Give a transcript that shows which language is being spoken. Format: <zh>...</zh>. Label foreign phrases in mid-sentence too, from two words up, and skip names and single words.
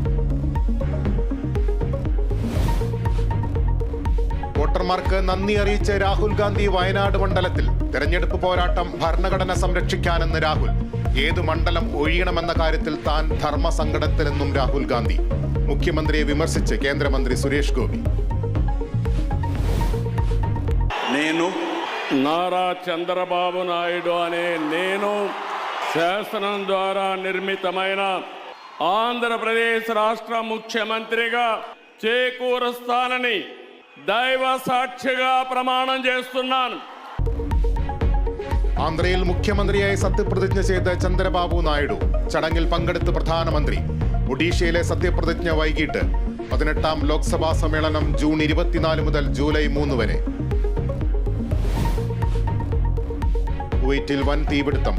<ml>വോട്ടർമാർക്ക് നന്ദി അറിയിച്ച് രാഹുൽ ഗാന്ധി വയനാട് മണ്ഡലത്തിൽ. തെരഞ്ഞെടുപ്പ് പോരാട്ടം ഭരണഘടന സംരക്ഷിക്കാനെന്ന് രാഹുൽ. ഏത് മണ്ഡലം ഒഴിയണമെന്ന കാര്യത്തിൽ താൻ ധർമ്മസങ്കടത്തിലെന്നും രാഹുൽ ഗാന്ധി. മുഖ്യമന്ത്രിയെ വിമർശിച്ച് കേന്ദ്രമന്ത്രി സുരേഷ് ഗോപി.</ml> <te>నేను నారా చంద్రబాబు నాయుడు అనే నేను శాసనం ద్వారా నిర్మితమైన ఆంధ్రప్రదేశ్ రాష్ట్ర ముఖ్యమంత్రిగా చేకూరుస్తానని దైవ సాక్షిగా ప్రమాణం చేస్తున్నాను.</te> <ml>ആന്ധ്രയിൽ മുഖ്യമന്ത്രിയായി സത്യപ്രതിജ്ഞ ചെയ്ത ചന്ദ്രബാബു നായിഡു. ചടങ്ങിൽ പങ്കെടുത്ത് പ്രധാനമന്ത്രി. ഒഡീഷയിലെ സത്യപ്രതിജ്ഞ വൈകിട്ട്. 18ാം ലോക്സഭാ സമ്മേളനം ജൂൺ 24 മുതൽ ജൂലൈ 3 വരെ. കുവൈറ്റിൽ വൻ തീപിടുത്തം.</ml>